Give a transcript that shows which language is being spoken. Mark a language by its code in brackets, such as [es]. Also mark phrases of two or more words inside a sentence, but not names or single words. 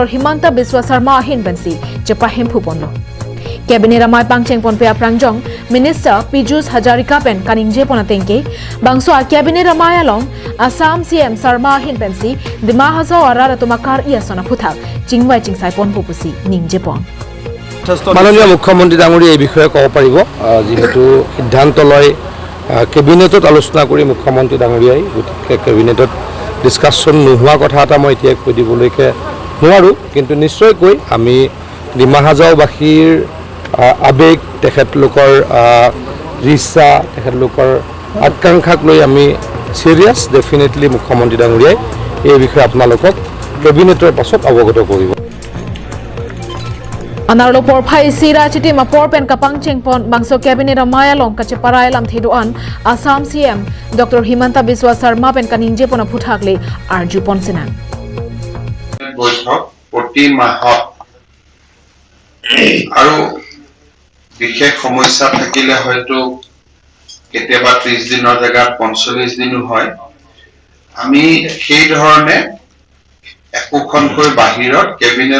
[mjw] Himanta Biswa Sarma hin bensi jepahim puponlo. Cabinet amai pangcheng pon pia prangjong Minister Pijus Hajarika pen kaningje ponatengke bangso a cabinet amai along Assam CM Sarma hin pensi di Mahasau arara tumakar ia sona puthak chingwai chingsai pon pupusi ningje pon [as] মাননীয় মুখ্যমন্ত্রী ডাঙৰীয়া এই বিষয়ে ক'ব পাৰিব যেহেতু সিদ্ধান্ত লয় কেবিনেটত আলোচনা কৰি মুখ্যমন্ত্ৰী ডাঙৰীয়াই গতিকে কেবিনেটত ডিসকাশন নোহোৱা কথা এটা মই এতিয়া কৈ দিবলৈকে নোৱাৰো কিন্তু নিশ্চয়কৈ আমি ডিমা হাজাওবাসীৰ আবেগ তেখেতলোকৰ ৰিচা তেখেতলোকৰ আকাংক্ষাক লৈ আমি [en] serious definitely [as] মুখ্যমন্ত্ৰী ডাঙৰীয়াই এই বিষয়ে আপোনালোকক কেবিনেটৰ পাছত অৱগত কৰিব [mjw] Anarlo por phai sira chiti ma por pen kapang chengpon bangso cabinet amaya long kache parai lam thiduan Assam CM Dr. Himanta Biswa Sarma pen kaningje pona phuthakle arju ponsinan [as] বৈঠক প্ৰতি মাহত আৰু বিশেষ সমস্যা থাকিলে হয়তো কেতিয়াবা 30 দিনৰ জায়গাত 45 দিনো হয় আমি সেই ধৰণে একোখনকৈ বাহিৰত কেবিনেট